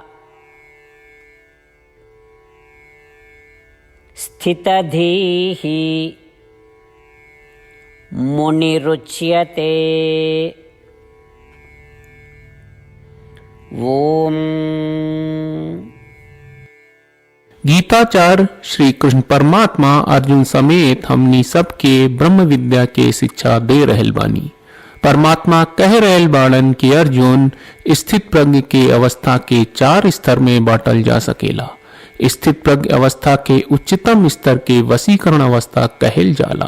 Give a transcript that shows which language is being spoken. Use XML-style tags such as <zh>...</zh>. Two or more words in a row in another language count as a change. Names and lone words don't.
<sa>स्थितधीः मुनिरुच्यते। ओम।</sa> <bho>गीताचार्य श्री कृष्ण परमात्मा अर्जुन समेत हमनी सबके ब्रह्म विद्या के शिक्षा दे रहल बानी। परमात्मा कह रहल बाड़न कि अर्जुन स्थित प्रज्ञ के अवस्था के 4 स्तर में बांटल जा सकेला। स्थित प्रज्ञ अवस्था के उच्चतम स्तर के वशीकरण अवस्था कहल जाला।</bho>